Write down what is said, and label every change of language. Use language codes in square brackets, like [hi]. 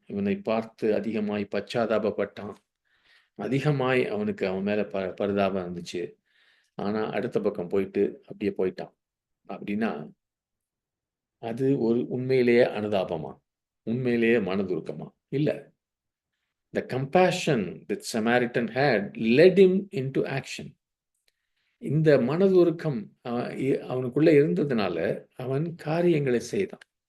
[ta] இவனை பார்த்து அதிகமாய் பச்சாதாபப்பட்டான். அதிகமாய் அவனுக்கு அவன் மேல பரிதாபம் இருந்துச்சு. ஆனா அடுத்த பக்கம் போயிட்டு அப்படியே போயிட்டான். அப்படின்னா அது ஒரு உண்மையிலேயே அனுதாபமா, உண்மையிலேயே மனதுருக்கமா? இல்ல. [en] The compassion that Samaritan had led him into action. [ta] இந்த மனதுருக்கம் அவனுக்குள்ள இருந்ததுனால அவன் காரியங்களை செய்தான்.